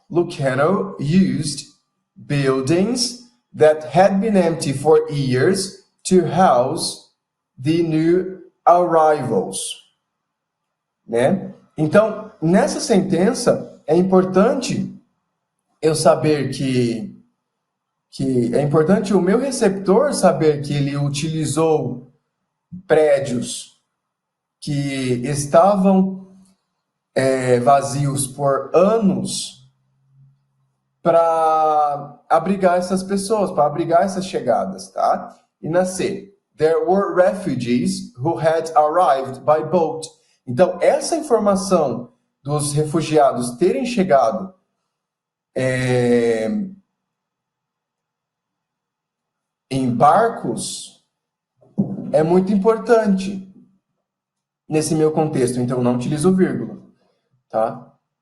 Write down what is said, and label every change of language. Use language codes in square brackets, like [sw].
[en] Lucano used buildings that had been empty for years to house the new arrivals, né? [pt] Então, nessa sentença, é importante eu saber que é importante o meu receptor saber que ele utilizou prédios que estavam vazios por anos para abrigar essas pessoas, para abrigar essas chegadas, tá? E na C, [en] there were refugees who had arrived by boat. [pt] Então, essa informação dos refugiados terem chegado em barcos é muito importante nesse meu contexto, então não utilizo vírgula, tá?